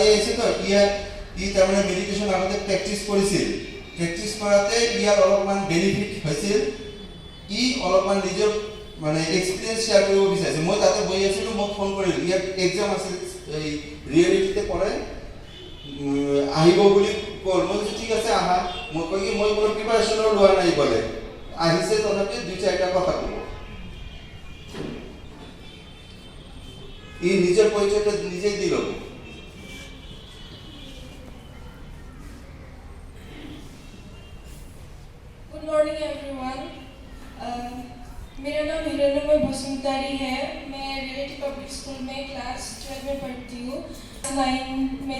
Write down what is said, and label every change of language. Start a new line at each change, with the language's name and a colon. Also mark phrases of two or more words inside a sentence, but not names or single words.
Assamese: আহিছে তো ই তাৰমানে মেডিটেশ্যন আগতে প্ৰেক্টিছ কৰিছিল প্ৰেক্টিছ কৰাতে ইয়াৰ অলপমান বেনিফিট হৈছিল ই অলপমান নিজৰ মানে
English: experience share
Assamese: কৰিব বিচাৰিছে মই তাতে বহি আছিলোঁ মোক ফোন কৰিলোঁ ইয়াৰ এক্সাম আছিল এই ৰিয়েলিটিতে পঢ়ে আহিব বুলি ক'ল মই ঠিক আছে আহা মই কৈ কি মই কোনো প্ৰিপাৰেশ্যনৰ লোৱা নাই বোলে আহিছে তথাপি দুই চাৰিটা কথা ক'ব ই নিজৰ পৰিচয়টো নিজেই দি ল'ব
English: good morning everyone
Hindi: मेरा नाम हिरण्मय बसुमतारी है मैं रियलिटी पब्लिक स्कूल में क्लास 12 में पढ़ती हूँ 9 में